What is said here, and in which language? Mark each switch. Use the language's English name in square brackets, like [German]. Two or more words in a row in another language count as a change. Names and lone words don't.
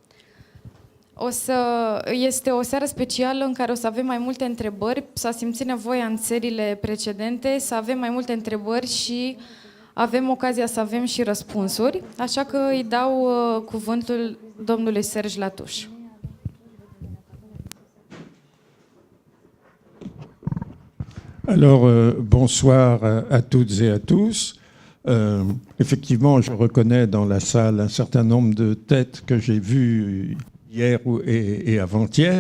[Romanian] Este o seară specială în care o să avem mai multe întrebări. S-a simțit nevoia în serile precedente să avem mai multe întrebări și avem ocazia să avem și răspunsuri, așa că îi dau cuvântul domnului Serge Latouche. [French] Alors, bonsoir à toutes et à tous. Effectivement, je reconnais dans la salle un certain nombre de têtes que j'ai vues hier et avant-hier.